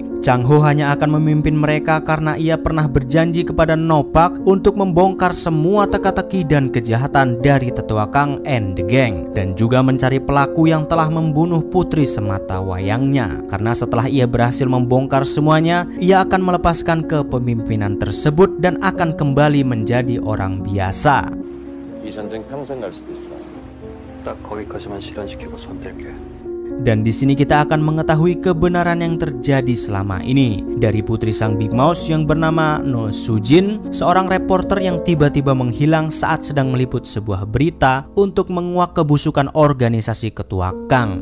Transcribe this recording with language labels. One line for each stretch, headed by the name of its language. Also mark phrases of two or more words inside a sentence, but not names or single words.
Indonesian: Chang Ho hanya akan memimpin mereka karena ia pernah berjanji kepada Nopak untuk membongkar semua teka-teki dan kejahatan dari tetua Kang and the Gang dan juga mencari pelaku yang telah membunuh putri semata wayangnya. Karena setelah ia berhasil membongkar semuanya, ia akan melepaskan kepemimpinan tersebut dan akan kembali menjadi orang biasa.
Korean: 이 전쟁 평생 갈 수도 있어. 딱 거기까지만 실현시키고 손 뗄게.
Indonesian: Dan di sini kita akan mengetahui kebenaran yang terjadi selama ini dari putri sang Big Mouse yang bernama No Sujin, seorang reporter yang tiba-tiba menghilang saat sedang meliput sebuah berita untuk menguak kebusukan organisasi ketua Kang.